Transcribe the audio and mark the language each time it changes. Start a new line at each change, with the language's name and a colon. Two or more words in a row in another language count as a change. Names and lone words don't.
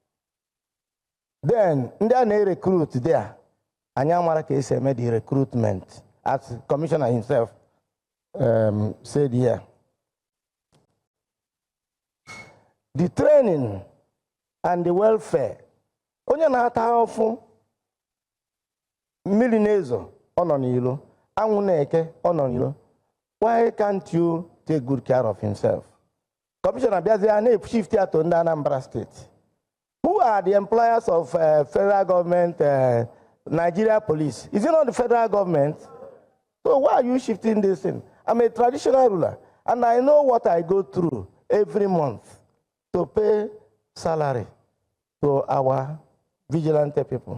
English: Then, they recruit there. Anyamara Kese made the recruitment, as the commissioner himself said here. The training and the welfare.
Igbo: Onye na-ata ofu mmiri na-ezo ọ nọ n'ilo, anwụ na-eke ọ nọ n'ilo.
English: Why can't you take good care of himself?
Igbo: Commissioner Biazia na-
English: shift to
Igbo: ndị Anambra State.
English: Who are the employers of federal government, Nigeria police? Is it not the federal government? So why are you shifting this thing? I'm a traditional ruler, and I know what I go through every month to pay salary to our vigilante people.